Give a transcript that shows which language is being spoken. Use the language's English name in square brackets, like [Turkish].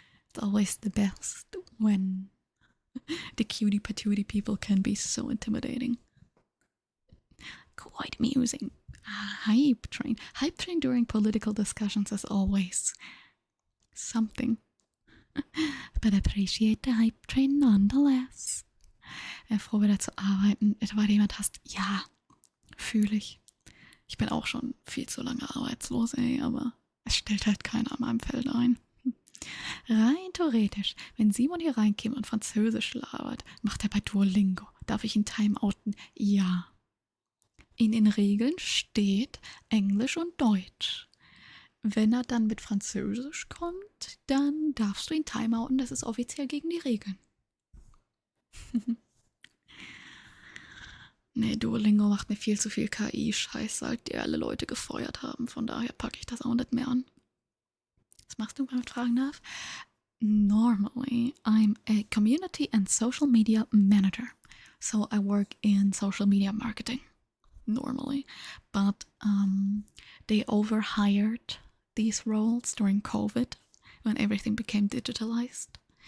[English] It's always the best when the cutie patootie people can be so intimidating. Quite amusing. Hype train. Hype train during political discussions is always something. But appreciate the hype train nonetheless. [German] Froh wieder zu arbeiten. Etwa jemand hast. Ja, fühle ich. Ich bin auch schon viel zu lange arbeitslos, aber es stellt halt keiner an meinem Feld ein. Rein theoretisch, wenn Simon hier reinkäme und Französisch labert, macht er bei Duolingo. Darf ich ihn timeouten? Ja. In den Regeln steht Englisch und Deutsch. Wenn er dann mit Französisch kommt, dann darfst du ihn timeouten. Das ist offiziell gegen die Regeln. Nee, Duolingo macht mir viel zu viel KI-Scheiß, seit die alle Leute gefeuert haben. Von daher packe ich das auch nicht mehr an. Was machst du, wenn ich fragen darf? [English] Normally, I'm a community and social media manager. So I work in social media marketing. Normally. But they overhired these roles during COVID when everything became digitalized.